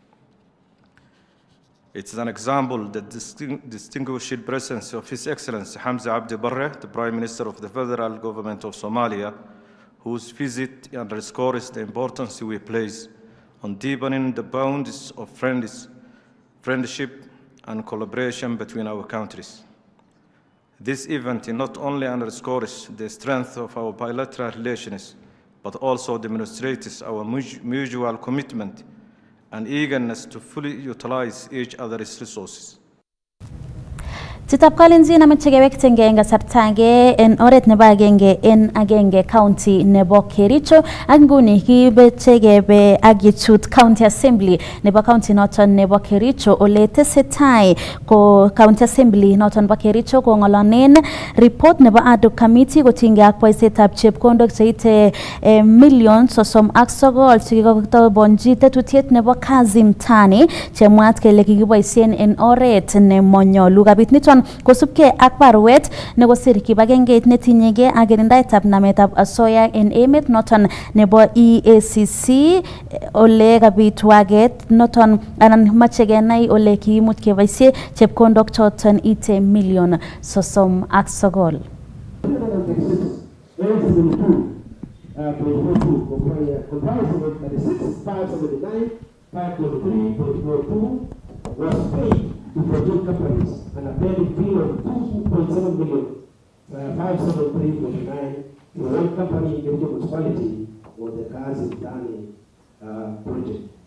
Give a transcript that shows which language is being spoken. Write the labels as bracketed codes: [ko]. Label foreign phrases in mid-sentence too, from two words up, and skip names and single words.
[en] It is an example that distinguished presence of His Excellency Hamza Abdi Barre, the Prime Minister of the Federal Government of Somalia, whose visit underscores the importance we place on deepening the bonds of friendship and collaboration between our countries. This event not only underscores the strength of our bilateral relations, but also demonstrates our mutual commitment and eagerness to fully utilize each other's resources. [kln] Chitab kalenjin amache kewekten eng kasartage en oret nebo agenge en agenge county nebo Kericho ak nguni kibeche kebe ak yechut [en] county assembly [kln] nebo county noton nebo Kericho ole tesetai ko [en] county assembly [kln] noton nebo Kericho ko ngolonen report nebo [en] ad hoc committee [kln] kotinge ak boisietab chepkondok cheite million 39 chekikotobonji tetutiet nebo [sw] kazi mtani [kln] chemwat kele kikiboisien en oret nemonyolu. Kabit niton kosubke ak barwet nekosir kibagengeit netinyege ak kirindaetab nametab asoya en emet noton nebo EACC ole kabit waget noton anan mache kenai ole kiimut keboisie chepkondok choton ite million 39. [en] was paid to project companies and a credit fee of 2.7 million, 573.49 to one company in the municipality for the Kass Tv project.